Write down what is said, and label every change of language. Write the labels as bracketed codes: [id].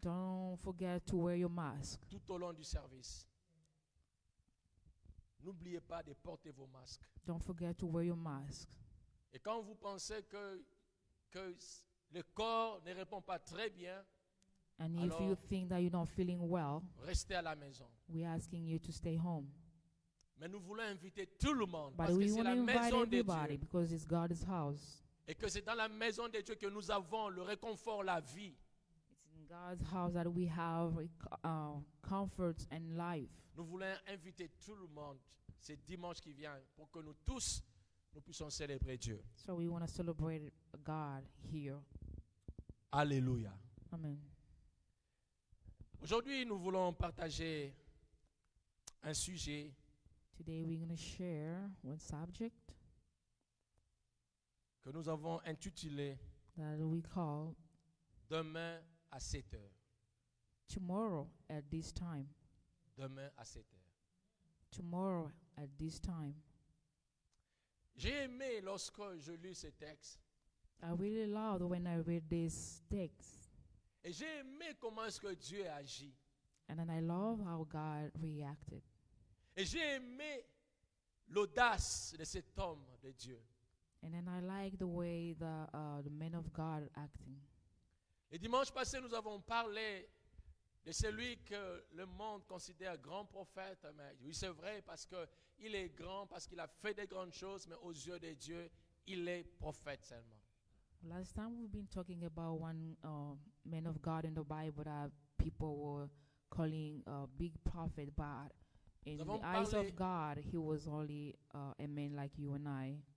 [en] don't forget to wear your mask. [fr] tout au long du service. N'oubliez pas de porter vos masques. [en] Don't forget to wear your mask. [fr] Et quand vous pensez que le corps ne répond pas très bien, [en] And if you [fr] Alors- [en] think that you're not feeling well, [fr] restez à la maison. [en] we're asking you to stay home. [fr] Mais nous voulons inviter tout le monde [en] But [fr] parce que [en] we [fr] c'est [en] want [fr] la [en] to invite [fr] maison de [en] everybody because it's God's house. [fr] Et que c'est dans la maison de Dieu que nous avons le réconfort, la vie. [en] It's in God's house that we have comfort and life. [fr] Nous voulons inviter tout le monde ce dimanche qui vient pour que nous tous, nous puissions célébrer Dieu. [en] So we want to celebrate God here. Alléluia. Amen. [fr] Aujourd'hui, nous voulons partager un sujet [en] Today we're going to share one subject [fr] que nous avons intitulé [en] that we call [fr] Demain à 7 heures. [en] Tomorrow at this time. [fr] Demain à 7 heures. [en] Tomorrow at this time. [fr] J'ai aimé lorsque je lis ce texte. [en] I really loved when I read this text. [fr] Et j'ai aimé comment est-ce que Dieu a agi. [en] And then I love how God reacted. [fr] Et j'ai aimé l'audace de cet homme de Dieu. [en] And then I like the way the men of God acting. [fr] Et dimanche passé, nous avons parlé de celui que le monde considère grand prophète. Mais oui, c'est vrai, parce qu'il est grand, parce qu'il a fait des grandes choses, mais aux yeux de Dieu, il est prophète seulement. [en] Last time we've been talking about one man of God in the Bible that people were calling a big prophet, but in the eyes of God, he was only a man like you and I.